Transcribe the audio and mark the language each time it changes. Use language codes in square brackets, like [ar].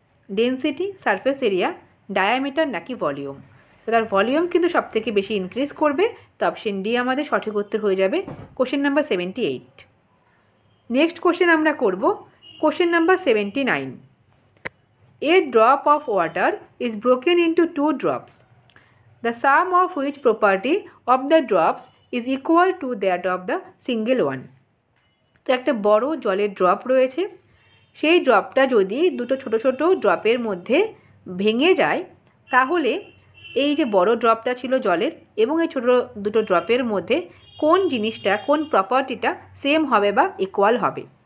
[bn] Density, surface area, diameter নাকি volume? তো তার ভলিউম কিন্তু সবথেকে বেশি ইনক্রিজ করবে। তো অপশন ডি আমাদের সঠিক উত্তর হয়ে যাবে কোশ্চেন নাম্বার 78। নেক্সট কোশ্চেন আমরা করব question number 79। [en] A drop of water is broken into 2 drops, the sum of which property of the drops is equal to that of the single one। [bn] তো একটা বড় জলের ড্রপ রয়েছে, সেই ড্রপটা যদি দুটো ছোট ছোট ড্রপের মধ্যে ভেঙে যায় তাহলে এই যে বড় ড্রপটা ছিল জলের এবং এই ছোটো দুটো ড্রপের মধ্যে কোন জিনিসটা, কোন প্রপার্টিটা সেম হবে বা ইকুয়াল হবে?